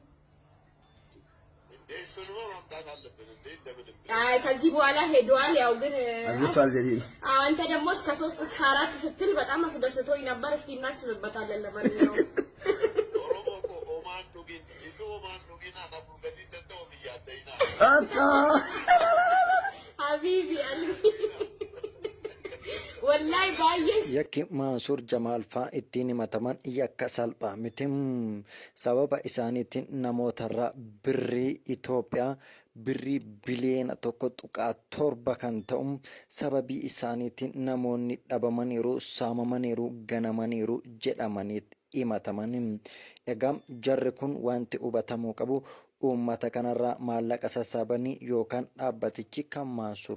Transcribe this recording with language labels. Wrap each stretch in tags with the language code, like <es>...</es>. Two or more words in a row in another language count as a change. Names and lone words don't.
<am>አይ ከዚህ በኋላ ሄዷል ያው ግን አንተ ደግሞ እስከ 3 እስከ 4 ስትል በጣም አስደስቶኝ ነበር እስቲ እናስብበታለን ለማንኛውም</am> <ar>حبيبي والله</ar> <am>baay'ee</am> <om>yakki Mansuur Jamaal faa ittiin himataman yakka salphaa miti sababa isaaniitiin namootarraa birrii Itoophiyaa birrii biliyoona 1.7 kan ta'u sababii isaaniitiin namoonni dhabamaniiru saamamaniiru ganamaniiru jedhamanii himataman egaa jarri kun wanti hubatamuu qabu uummata kanarraa maallaqa sassaabanii yookaan dhaabbatichi kan Mansuur</om>